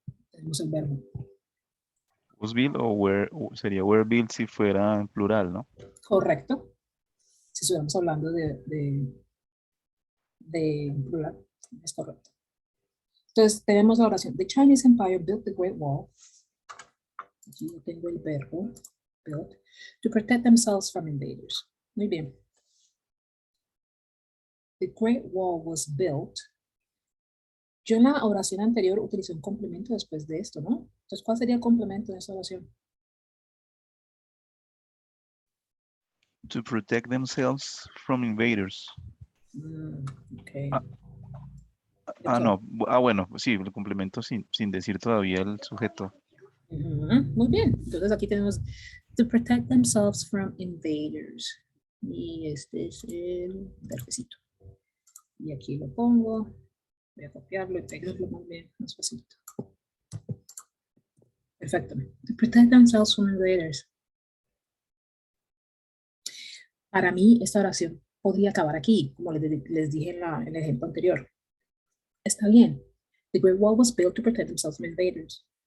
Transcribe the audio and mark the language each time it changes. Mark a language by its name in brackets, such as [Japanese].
[Spanish] Tenemos el verbo. [English] Was built [Spanish] sería [English] were built [Spanish] si fuera en plural, ¿no? Correcto. Si estuviéramos hablando de plural, es correcto. Entonces tenemos la oración. [English] The Chinese Empire built the Great Wall. [Spanish] Aquí yo tengo el verbo [English] built to protect themselves from invaders. [Spanish] Muy bien. [English] The Great Wall was built. [Spanish] Yo en la oración anterior utilicé un complemento después de esto, ¿no? Entonces, ¿cuál sería el complemento de esta oración? [English] To protect themselves from invaders. Okay. [Spanish] No. Bueno, sí, el complemento sin decir todavía el sujeto. Muy bien. Entonces aquí tenemos [English] to protect themselves from invaders. [Spanish] Y este es el verbecito. Y aquí lo pongo. Voy a copiarlo y pegarlo más bien, más facilito. Perfecto. [English] To protect themselves from invaders. [Spanish] Para mí, esta oración podría acabar aquí, como les dije en el ejemplo anterior. Está bien. [English] The Great Wall was built to protect themselves from invaders.